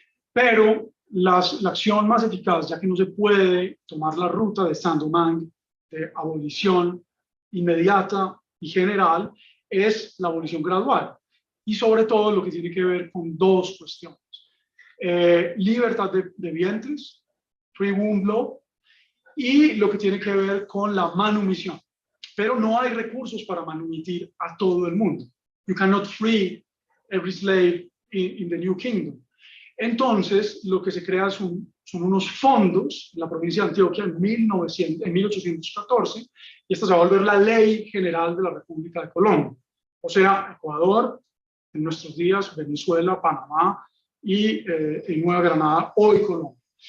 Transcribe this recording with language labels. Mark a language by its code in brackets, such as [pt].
[es] Pero la acción más eficaz, ya que no se puede tomar la ruta de Saint-Domingue, de abolición inmediata y general, es la abolición gradual. Y sobre todo lo que tiene que ver con 2 cuestiones. Libertad de vientres, [en] free womb law, [es] y lo que tiene que ver con la manumisión. Pero no hay recursos para manumitir a todo el mundo. [en] You cannot free every slave in the New Kingdom. [es] Entonces, lo que se crea son unos fondos en la provincia de Antioquia en 1814, y esta se va a volver la ley general de la República de Colombia. O sea, Ecuador, en nuestros días, Venezuela, Panamá, y en Nueva Granada, hoy Colombia.